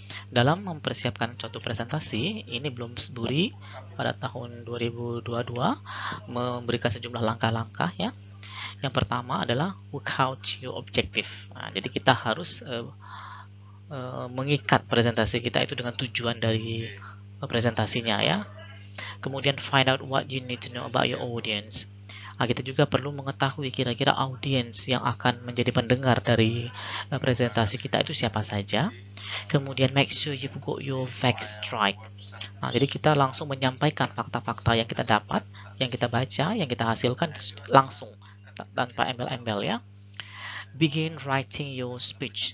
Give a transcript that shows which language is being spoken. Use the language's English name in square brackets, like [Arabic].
[Indonesian] Dalam mempersiapkan suatu presentasi, ini Bloom Sbury pada tahun 2022 memberikan sejumlah langkah-langkah ya. Yang pertama adalah [English] work out your objective. [Indonesian] Nah, jadi kita harus mengikat presentasi kita itu dengan tujuan dari presentasinya ya. Kemudian [English] find out what you need to know about your audience. [Indonesian] Nah, kita juga perlu mengetahui kira-kira audiens yang akan menjadi pendengar dari presentasi kita itu siapa saja. Kemudian [English] make sure you've got your facts right. [Indonesian] Nah, jadi kita langsung menyampaikan fakta-fakta yang kita dapat, yang kita baca, yang kita hasilkan langsung tanpa embel-embel ya. [English] Begin writing your speech.